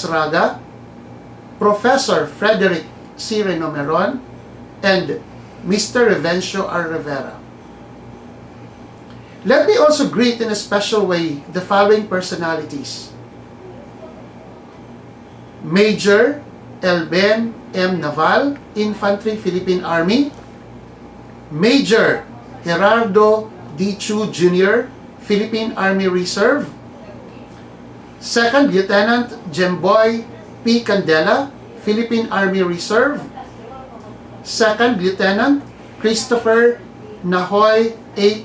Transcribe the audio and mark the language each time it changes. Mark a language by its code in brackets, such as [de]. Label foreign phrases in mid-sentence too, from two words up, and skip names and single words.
[en] Raga, Professor Frederick C. Renomeron, and Mr. Revencio R. Rivera. Let me also greet in a special way the following personalities: Major Elben M. Naval, Infantry Philippine Army; Major Gerardo D. Chu Jr., Philippine Army Reserve; Second Lieutenant Jemboy P. Candela, Philippine Army Reserve; Second Lieutenant Christopher Nahoy A.